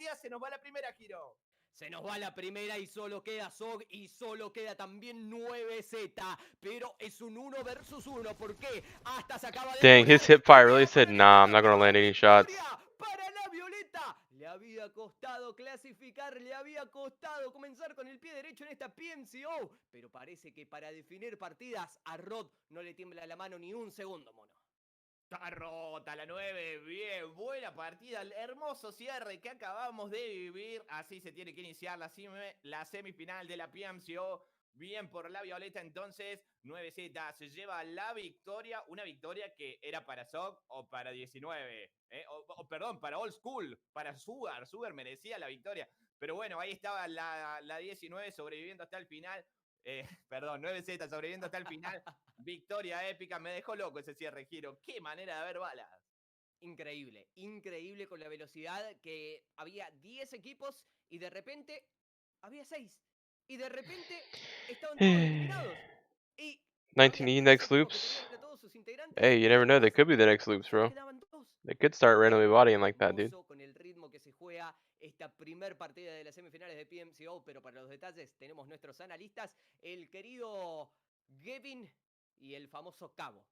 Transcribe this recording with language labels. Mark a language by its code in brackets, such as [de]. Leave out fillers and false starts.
[es] Se nos va la primera y solo queda SOG y solo queda también 9Z. Pero es un 1 versus 1. ¿Por qué? Hasta se acaba de... [en] Dang, his hip fire really said, nah, I'm not gonna land any shots. [es] Para la Violeta. Le había costado clasificar, le había costado comenzar con el pie derecho en esta PMCO. Pero parece que para definir partidas a Rod no le tiembla la mano ni un segundo, mono. Está rota la 9, bien, buena partida, el hermoso cierre que acabamos de vivir. Así se tiene que iniciar la semifinal de la PMCO. Bien por la Violeta, entonces 9Z se lleva la victoria. Una victoria que era para SOC o para 19. Perdón, para Old School, para Sugar. Sugar merecía la victoria. Pero bueno, ahí estaba la 19 sobreviviendo hasta el final. Perdón, 9Z sobreviviendo hasta el final. Victoria épica, me dejó loco ese cierre, Giro. Qué manera de ver balas. Increíble, increíble con la velocidad que había 10 equipos y de repente había 6. Y de repente estaban todos eliminados. Y [en] 19 next loops. Hey, you never know, they could be the next loops, bro. They could start randomly bodying like that, dude. [es] Con el ritmo que se juega esta primer partida de las semifinales de PMCO, pero para los detalles tenemos nuestros analistas, el querido Gavin y el famoso Cabo.